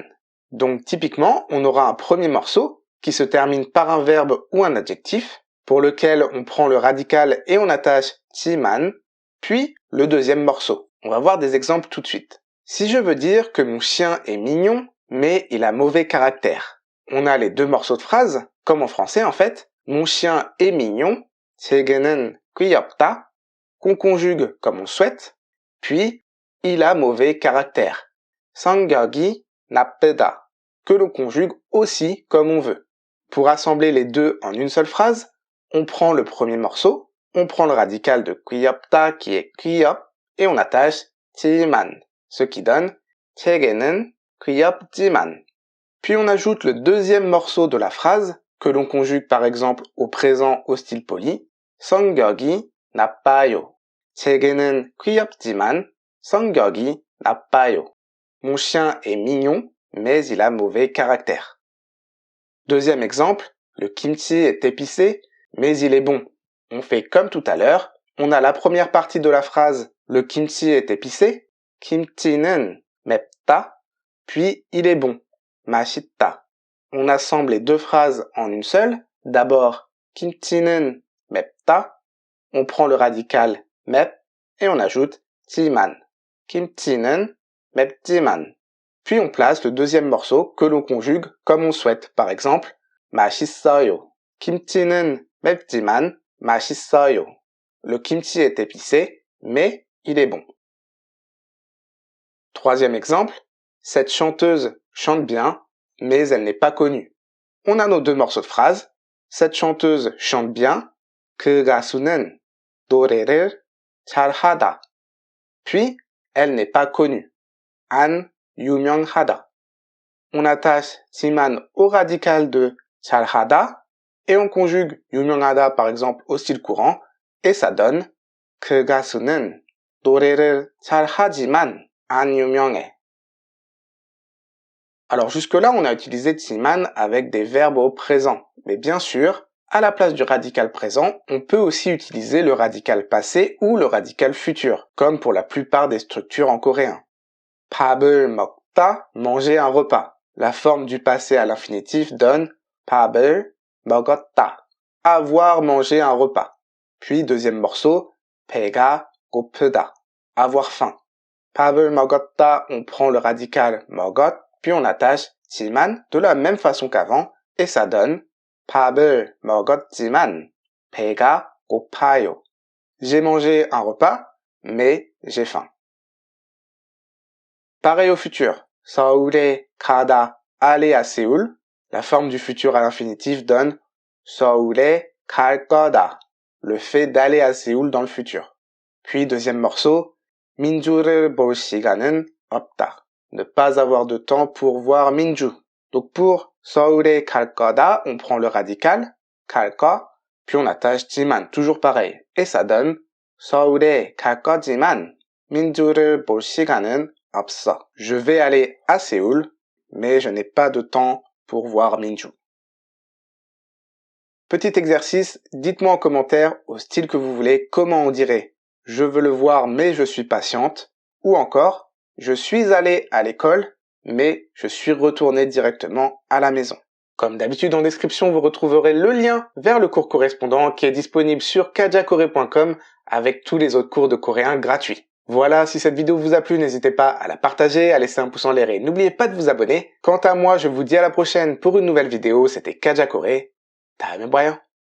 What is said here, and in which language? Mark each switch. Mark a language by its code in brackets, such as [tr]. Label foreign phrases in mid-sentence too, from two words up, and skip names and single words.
[fr] Donc typiquement, on aura un premier morceau qui se termine par un verbe ou un adjectif, pour lequel on prend le radical et on attache 지만, puis le deuxième morceau. On va voir des exemples tout de suite. Si je veux dire que mon chien est mignon, mais il a mauvais caractère, on a les deux morceaux de phrase, comme en français en fait. Mon chien est mignon, [ko] 제게는 귀엽다, [fr] qu'on conjugue comme on souhaite, puis il a mauvais caractère, [ko] 성격이 나쁘다, [fr] que l'on conjugue aussi comme on veut. Pour assembler les deux en une seule phrase, on prend le premier morceau, on prend le radical de 귀엽다 qui est 귀엽, et on attache 지만, ce qui donne [ko] 제게는 귀엽지만. [fr] Puis on ajoute le deuxième morceau de la phrase, que l'on conjugue par exemple au présent au style poli, [ko] 성격이 나빠요. 제게는 귀엽지만 성격이 나빠요. [fr] Mon chien est mignon, mais il a mauvais caractère. Deuxième exemple, le kimchi est épicé, mais il est bon. On fait comme tout à l'heure, on a la première partie de la phrase, le kimchi est épicé, [ko] 김치는 맵다, [fr] puis il est bon, 맛있다. On assemble les deux phrases en une seule. D'abord, [ko] 김치는 맵다, [fr] on prend le radical 맵 et on ajoute 지만. [ko] 김치는 맵지만. [fr] Puis on place le deuxième morceau que l'on conjugue comme on souhaite. Par exemple, [ko] 맛있어요. 김치는 맵지만 맛있어요. [fr] Le kimchi est épicé, mais il est bon. Troisième exemple, cette chanteuse chante bien, mais elle n'est pas connue. On a nos deux morceaux de phrase. Cette chanteuse chante bien, [ko] 그 가수는 노래를 잘하다. [fr] Puis, elle n'est pas connue. [ko] 안 유명하다. [fr] On attache 지만 au radical de 잘하다 et on conjugue 유명하다 par exemple au style courant et ça donne [ko] 그 가수는 노래를 잘하지만 안 유명해. [fr] Alors jusque-là, on a utilisé 지만 avec des verbes au présent. Mais bien sûr, à la place du radical présent, on peut aussi utiliser le radical passé ou le radical futur, comme pour la plupart des structures en coréen. [ko] 밥을 먹다, [fr] manger un repas. La forme du passé à l'infinitif donne [ko] 밥을 먹었다, [fr] avoir mangé un repas. Puis deuxième morceau, [ko] 배가 고프다, [fr] avoir faim. [ko] 밥을 먹었다, [fr] on prend le radical 먹었, puis on attache 지만 de la même façon qu'avant et ça donne [ko] 밥을 먹었지만 배가 고파요. [fr] J'ai mangé un repas, mais j'ai faim. Pareil au futur. [ko] 서울에 가다, [fr] aller à Séoul. La forme du futur à l'infinitif donne [ko] 서울에 갈 거다. [fr] Le fait d'aller à Séoul dans le futur. Puis deuxième morceau, [ko] 민주를 볼 시간은 없다. [fr] Ne pas avoir de temps pour voir 민주. Donc pour [ko] 서울에 갈 거다, [fr] on prend le radical, [ko] 갈 거, [fr] puis on attache 지만, toujours pareil. Et ça donne [ko] 서울에 갈 거지만 민주를 볼 시간은 없어. [fr] Je vais aller à Séoul, mais je n'ai pas de temps pour voir Minju. Petit exercice, dites-moi en commentaire, au style que vous voulez, comment on dirait « Je veux le voir, mais je suis patiente » ou encore « Je suis allé à l'école, mais je suis retourné directement à la maison ». Comme d'habitude, en description, vous retrouverez le lien vers le cours correspondant qui est disponible sur kajakore.com avec tous les autres cours de coréen gratuits. Voilà, si cette vidéo vous a plu, n'hésitez pas à la partager, à laisser un pouce en l'air et n'oubliez pas de vous abonner. Quant à moi, je vous dis à la prochaine pour une nouvelle vidéo. C'était Kaja Coré. [ko] 다음에 봐요.